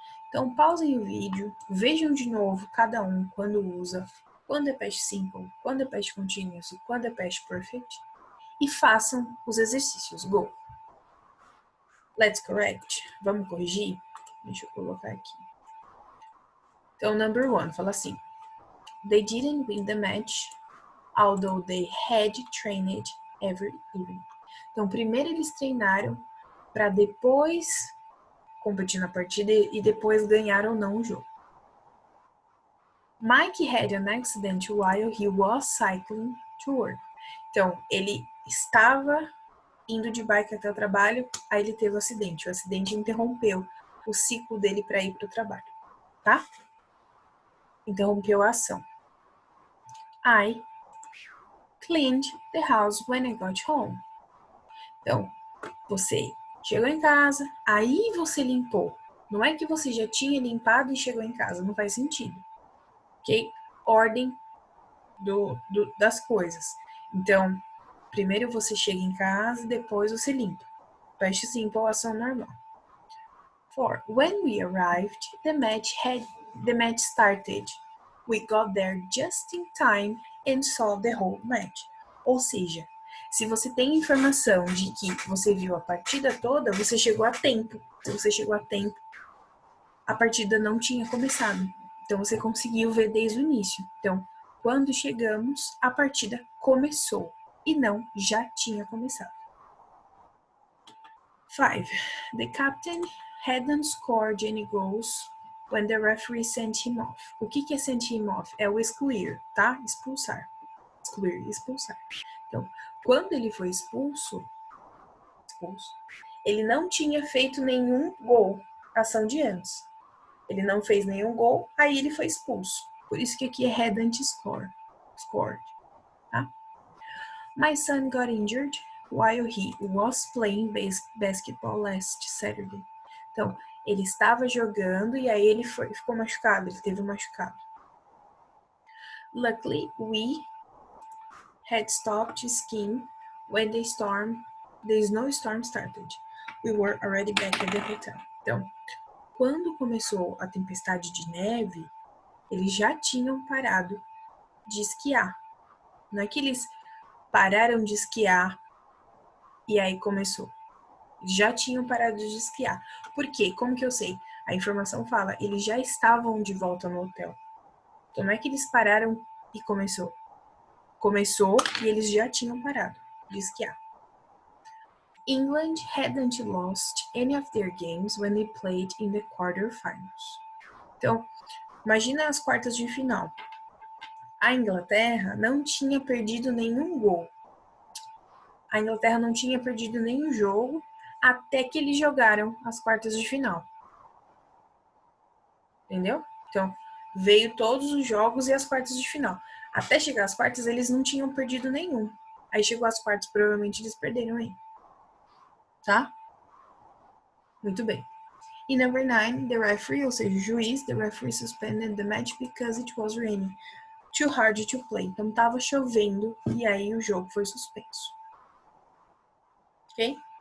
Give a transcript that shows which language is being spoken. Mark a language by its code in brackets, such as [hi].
[pt] Então, pausem o vídeo, vejam de novo cada um quando usa, quando é past simple, quando é past continuous e quando é past perfect, e façam os exercícios. [en] Go! Let's correct. [pt] Vamos corrigir? Deixa eu colocar aqui. Então, number 1, fala assim. [en] They didn't win the match, although they had trained every evening. [pt] Então, primeiro eles treinaram para depois competir na partida e depois ganhar ou não o jogo. [en] Mike had an accident while he was cycling to work. [pt] Então, ele estava indo de bike até o trabalho, aí ele teve um acidente. O acidente interrompeu o ciclo dele para ir para o trabalho, tá? Interrompeu a ação. [en] I cleaned the house when I got home. [pt] Então, você chegou em casa, aí você limpou. Não é que você já tinha limpado e chegou em casa, não faz sentido. Ok? Ordem das coisas. Então, primeiro você chega em casa, depois você limpa. Past simple, ação normal. [en] 4. When we arrived, the match started. We got there just in time and saw the whole match. [pt] Ou seja, se você tem informação de que você viu a partida toda, você chegou a tempo. Se você chegou a tempo, a partida não tinha começado. Então, você conseguiu ver desde o início. Então, quando chegamos, a partida começou e não já tinha começado. 5. [en] The captain hadn't scored any goals when the referee sent him off. [pt] O que é [en] sent him off? [pt] É o excluir, tá? Expulsar. Excluir, expulsar. Então, quando ele foi expulso, ele não tinha feito nenhum gol, ação de antes. Ele não fez nenhum gol, aí ele foi expulso. Por isso que aqui é [en] hadn't scored, [pt] tá? [en] My son got injured while he was playing basketball last Saturday. [pt] Então, ele estava jogando e aí ele ficou machucado, ele teve um machucado. [en] Luckily, we had stopped skiing when the snowstorm started. We were already back at the hotel. [pt] Então, quando começou a tempestade de neve, eles já tinham parado de esquiar. Não é que eles pararam de esquiar e aí começou. Já tinham parado de esquiar. Por quê? Como que eu sei? A informação fala, eles já estavam de volta no hotel. Então não é que eles pararam e começou. Começou e eles já tinham parado de esquiar. England hadn't lost any of their games when they played in the quarterfinals. Então, imagina as quartas de final. A Inglaterra não tinha perdido nenhum gol. A Inglaterra não tinha perdido nenhum jogo até que eles jogaram as quartas de final. Entendeu? Então, veio todos os jogos e as quartas de final. Até chegar às quartas, eles não tinham perdido nenhum. Aí chegou às quartas, provavelmente eles perderam aí. Tá? Muito bem. [en] E number 9, the referee, [pt] ou seja, o juiz, [en] the referee suspended the match because it was raining. Too hard to play. [pt] Então, tava chovendo e aí o jogo foi suspenso. Ok?